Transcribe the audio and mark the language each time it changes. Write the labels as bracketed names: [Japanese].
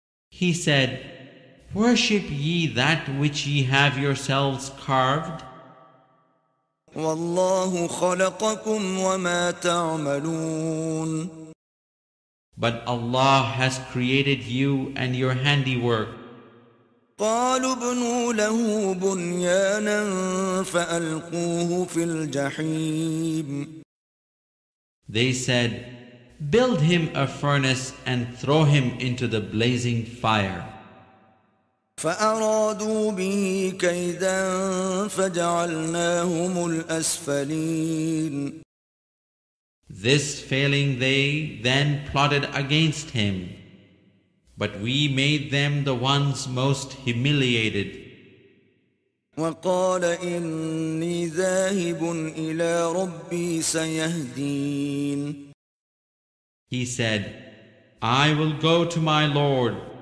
[English] He said, worship ye that which ye have yourselves carved? [Arabic] والله خلقكم وما تعملون. [English] But Allah has created you and your handiwork. [Arabic] قالوا ابنوا له بنيانا فألقوه في الجحيم. [English] They said, build him a furnace and throw him into the blazing fire. [Arabic] فأرادوا به كيدا فجعلناهم الأسفلين. [English] This failing, they then plotted against him, but we made them the ones most humiliated. [Arabic] وقال إني ذاهب إلى ربي سيهدين. [English] He said, I will go to my Lord.